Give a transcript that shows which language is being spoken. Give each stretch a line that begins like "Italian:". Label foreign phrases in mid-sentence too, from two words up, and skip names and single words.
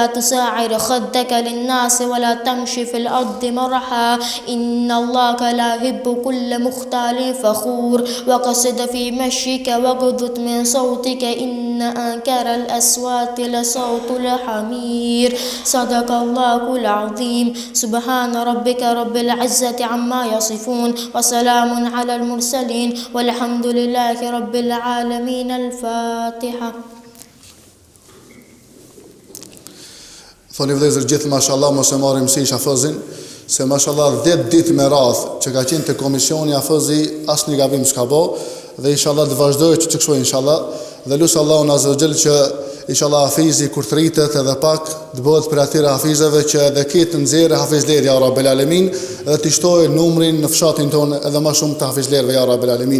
Arabic: تساعر خدك للناس ولا تمشي في الأرض مرحا إن الله لا يحب كل مختال فخور وقصد في مشيك واغضض من صوتك إن أنكر الأصوات لصوت الحمير صدق الله العظيم سبحان ربك رب العزة عما يصفون وسلام على المرسلين والحمد لله رب العالمين الفاتحة.
Albanian: Thoni vëllezër gjithë mashallah mos e marrim si Hafizin, se mashallah 10 ditë me radh që ka qenë te komisioni Hafizi asnjë gabim s'ka bë dhe inshallah të vazhdojë që kështu inshallah dhe lut Allahun
Arabic: عز وجل
Albanian: që inshallah Hafizi kur të rritet edhe pak të bëhet për atyre hafizëve që edhe këtë nxjerrë hafizlerë
Arabic: يا رب العالمين
Albanian: dhe të shtojë numrin në fshatin tonë edhe më shumë të hafizlerëve
Arabic: يا رب العالمين.